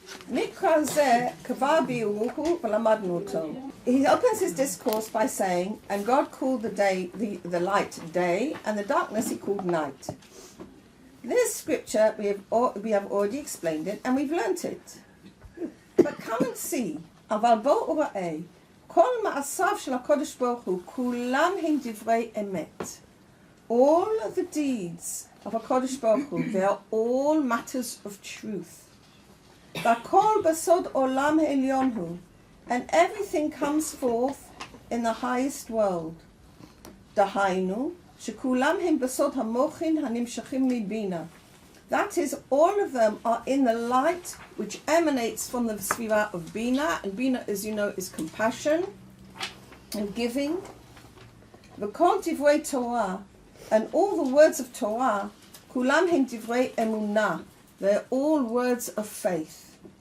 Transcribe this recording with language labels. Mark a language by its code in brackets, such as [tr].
[he] Mikra zeh kvar bi'uruhu v'lamadnu oto. [en] He opens his discourse by saying, and God called the day, the light day, and the darkness he called night. This scripture, we have already explained it, and we've learnt it. But come and see, [he] אבל בוא וראה, כל מעשיו של הקדוש ברוך הוא, כולם הם דברי אמת. [en] All the deeds of HaKadosh Baruch Hu, they are all matters of truth. [he] והכל בסוד עולם העליון הוא, [en] and everything comes forth in the highest world. [he] דהיינו, שכולם הם בסוד המוחין הנמשכים מבינה. [en] That is, all of them are in the light which emanates from the Sfira of Bina, and Bina, as you know, is compassion and giving. [he] V'kol divrei Torah, [en] and all the words of Torah, [he] kulam hem divrei emunah, [en] they're all words of faith.